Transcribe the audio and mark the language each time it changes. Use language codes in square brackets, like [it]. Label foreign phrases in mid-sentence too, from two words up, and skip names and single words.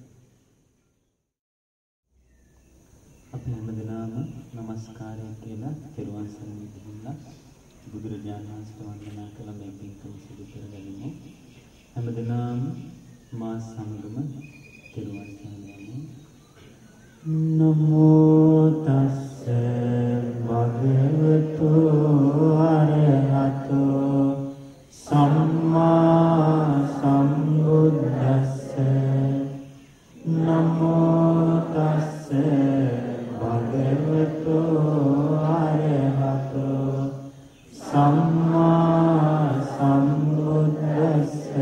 [si] අපි හැමදෙනාම নমස්කාරය කියලා තෙරුවන් සරණ ගිහිල්ලා බුදුරජාණන් වහන්සේට වන්දනා කළ මේ පින්කම සිදු කරගනිමු. හැමදෙනාම මා සමගම තෙරුවන් සරණ යමු. [pi] නමෝ තස්ස භගවතු අරහතෝ සම්මා සම්බුද්දස්ස. නමෝ තස්ස භගවතු අරහතෝ සම්මා සම්බුද්දස්ස.